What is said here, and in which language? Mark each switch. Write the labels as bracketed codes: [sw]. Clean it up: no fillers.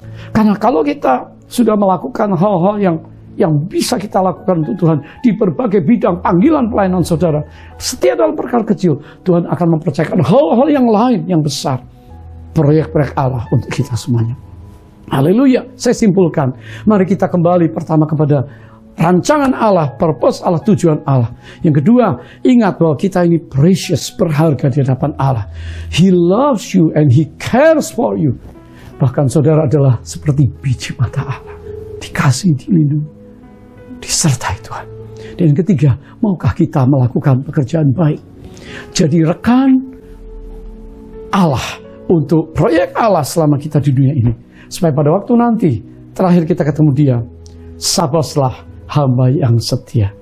[id] Karena kalau kita sudah melakukan hal-hal yang bisa kita lakukan untuk Tuhan di berbagai bidang panggilan pelayanan saudara, setiap dalam perkara kecil, Tuhan akan mempercayakan hal-hal yang lain yang besar. Proyek-proyek Allah untuk kita semuanya. Haleluya. Saya simpulkan, mari kita kembali pertama kepada rancangan Allah, purpose Allah, tujuan Allah. Yang kedua, ingat bahwa kita ini precious, berharga di hadapan Allah. [en] He loves you and He cares for you. [id] Bahkan saudara adalah seperti biji mata Allah. Dikasih, dilindungi, disertai Tuhan. Dan yang ketiga, maukah kita melakukan pekerjaan baik? Jadi rekan Allah untuk proyek Allah selama kita di dunia ini. Supaya pada waktu nanti, terakhir kita ketemu Dia, sabarlah hamba yang setia.